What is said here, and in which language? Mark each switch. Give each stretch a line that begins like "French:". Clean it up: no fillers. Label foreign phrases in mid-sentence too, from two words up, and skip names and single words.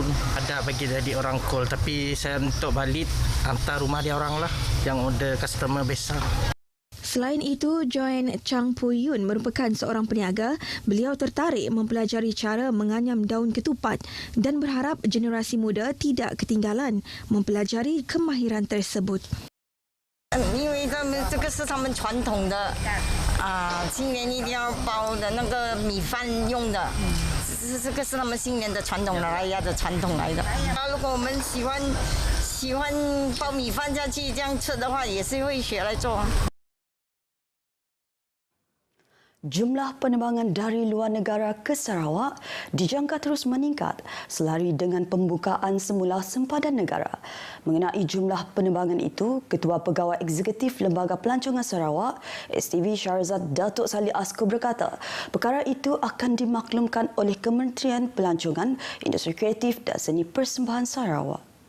Malay: Ada bagi jadi orang call, tapi saya untuk balik hantar rumah dia orang lah yang
English: order customer
Malay: besar. Selain itu, Joan Chang Puyun merupakan seorang peniaga. Beliau tertarik mempelajari cara menganyam daun ketupat dan berharap generasi muda tidak ketinggalan mempelajari kemahiran tersebut.
Chinese: 因为这个是他们传统的新年一定要包的那个米饭用的，这个是他们新年的传统来呀的传统来的。如果我们喜欢包米饭下去这样吃的话，也是会学来做。
Malay: Jumlah penerbangan dari luar negara ke Sarawak dijangka terus meningkat selari dengan pembukaan semula sempadan negara. Mengenai jumlah penerbangan itu, Ketua Pegawai Eksekutif Lembaga Pelancongan Sarawak, STV Syarazad Datuk Salih Asko berkata, perkara itu akan dimaklumkan oleh Kementerian Pelancongan, Industri Kreatif dan Seni Persembahan Sarawak.